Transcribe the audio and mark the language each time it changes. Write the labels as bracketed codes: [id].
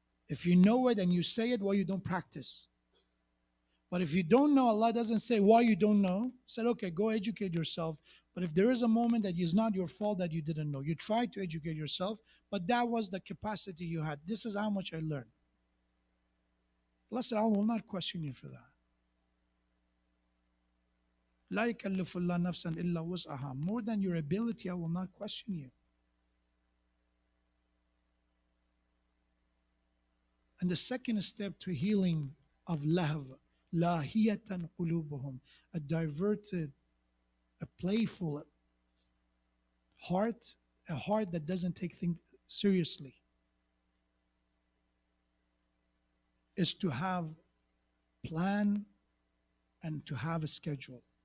[en] If you know it and you say it, why you don't practice? But if you don't know, Allah doesn't say why you don't know. He said, okay, go educate yourself. But if there is a moment that is not your fault that you didn't know, you tried to educate yourself, but that was the capacity you had. This is how much I learned. Allah said, I will not question you for that. [ar] لا يكلف الله نفسا إلا وسعها. [en] More than your ability, I will not question you. And the second step to healing of lahv, [ar] lahiyatan qulubuhum, [en] a diverted, a playful heart, a heart that doesn't take things seriously, is to have plan and to have a schedule.